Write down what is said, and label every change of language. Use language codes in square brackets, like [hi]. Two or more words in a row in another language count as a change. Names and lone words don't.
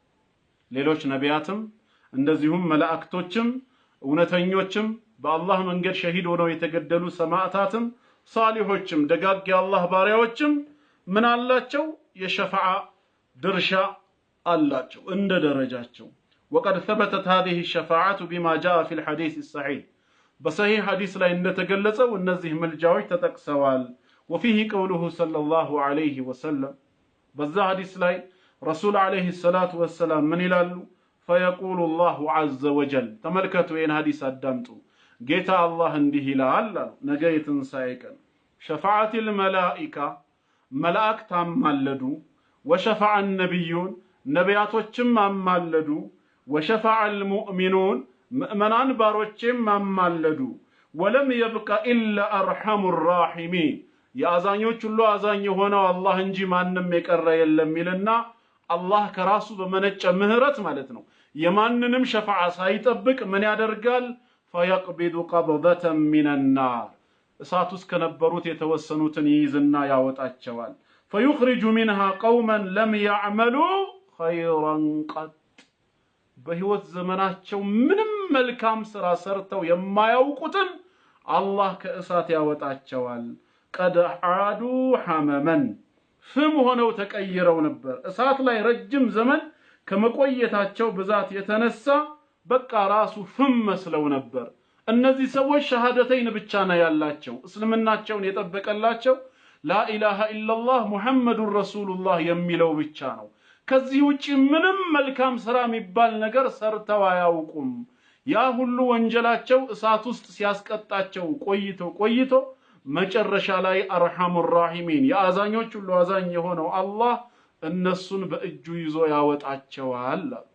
[am] ሌሎች ነቢያትም እንደዚሁም መላእክቶችም እውነተኞችም በአላህ መንገድ ሸሂድ ሆነው የተገደሉ ሰማዕታትም ሳሊሖችም ደጋግ የአላህ ባሪያዎችም ምን አላቸው? የሸፋዓ ድርሻ አላቸው እንደ ደረጃቸው። [ar] وقد ثبتت هذه الشفاعة بما جاء في الحديث الصحيح بصحيح حديث [am] ላይ እንደተገለጸው እነዚህ መልጃዎች ተጠቅሰዋል። [ar] وفيه قوله صلى الله عليه وسلم [am] በዛ ሐዲስ ላይ [ar] رسول عليه الصلاة والسلام [am] ምን ይላሉ? [ar] فيقول الله عز وجل [am] ተመልከቱ ይህን ሐዲስ አዳምጡ። ጌታ አላህ እንዲህ ይላል አሉ ነገ የትንሣኤ ቀን [ar] شفاعة الملائكة [am] መላእክት አማለዱ [ar] وشفع النبيون [am] ነቢያቶችም አማለዱ [ar] وشفع المؤمنون [am] ምእመናን ባሮችም አማለዱ [ar] ولم يبق إلا أرحم الراحمين [am] የአዛኞች ሁሉ አዛኝ የሆነው አላህ እንጂ ማንም የቀረ የለም ይልና አላህ ከራሱ በመነጨ ምህረት ማለት ነው የማንንም ሸፋዓ ሳይጠብቅ ምን ያደርጋል? [ar] فيقبض قبضة من النار [am] እሳት ውስጥ ከነበሩት የተወሰኑትን ይይዝና ያወጣቸዋል። [ar] فيخرج منها قوما لم يعملوا خيرا قط [am] በህይወት ዘመናቸው ምንም መልካም ስራ ሰርተው የማያውቁትን አላህ ከእሳት ያወጣቸዋል። [ar] قد عادوا حمما [am] ፍም ሆነው ተቀይረው ነበር። እሳት ላይ ረጅም ዘመን ከመቆየታቸው ብዛት የተነሳ በቃ ራሱ ፍም መስለው ነበር። እነዚህ ሰዎች ሸሃደተይን ብቻ ነው ያላቸው እስልምናቸውን የጠበቀላቸው [ar] لا إله إلا الله محمد رسول الله [am] የሚለው ብቻ ነው። ከዚህ ውጪ ምንም መልካም ስራ የሚባል ነገር ሰርተው አያውቁም። ያ ሁሉ ወንጀላቸው እሳት ውስጥ ሲያስቀጣቸው ቆይቶ መጨረሻ ላይ [ar] أرحم الراحمين [am] የአዛኞች ሁሉ አዛኝ የሆነው አላህ እነሱን በእጁ ይዞ ያወጣቸዋል።